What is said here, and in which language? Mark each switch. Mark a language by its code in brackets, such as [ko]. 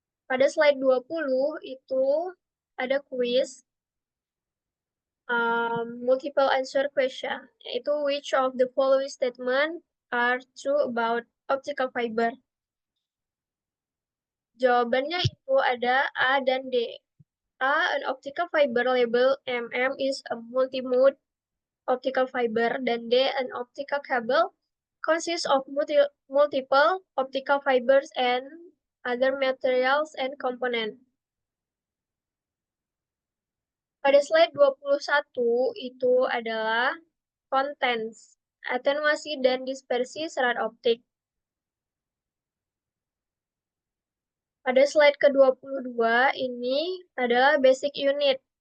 [id] Pada slide 20 itu ada kuis [en] multiple answer question, yaitu which of the following statement are true about optical fiber. [id] Jawabannya itu ada A dan D. [en] A, an optical fiber label mm is a multimode optical fiber, dan D, an optical cable consists of multiple optical fibers and other materials and components. [id] Pada slide 21 itu adalah contents, atenuasi dan dispersi serat optik. Pada slide ke-22 ini adalah basic unit.